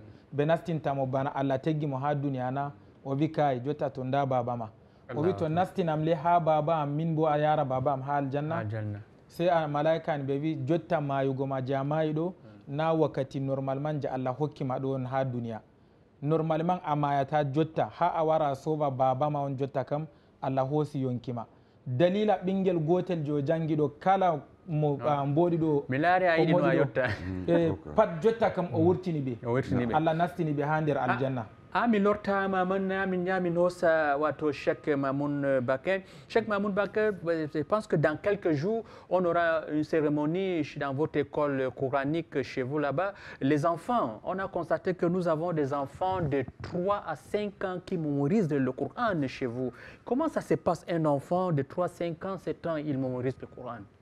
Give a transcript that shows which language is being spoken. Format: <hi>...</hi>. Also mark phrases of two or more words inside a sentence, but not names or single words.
<ff>ɓe nastintamo bana Allah teggi mo ha duniya na obi kay jotta to nda baba ma obi to nastinam le ha baba am min bo a yara baba am ha aljanna sai a malaika ni ɓe wi jotta mayugo ma jamayi ɗo na wakkati normalement je Allah hokkima ɗo on ha duniya normalement a mayata jotta ha a wara soba baba ma on jotta kam Allah hoosi yonkima dalila ɓingel gotel jo jangi ɗo kala mo mbodi do milari ayidi no yotta pat jotta kam o wurtini be Allah nastini be ha nder aljanna ami lortama manna min nyami nosa wato Cheikh Mamoun Bakar. Cheikh Mamoun Bakar,</ff> <fr>je pense que dans quelques jours on aura une cérémonie dans votre école coranique chez vous là-bas. Les enfants, on a constaté que nous avons des enfants de 3 à 5 ans qui mémorisent le Coran chez vous. Comment ça se passe, un enfant de 3, 5 ans, 7 ans, il mémorise le Coran?</fr>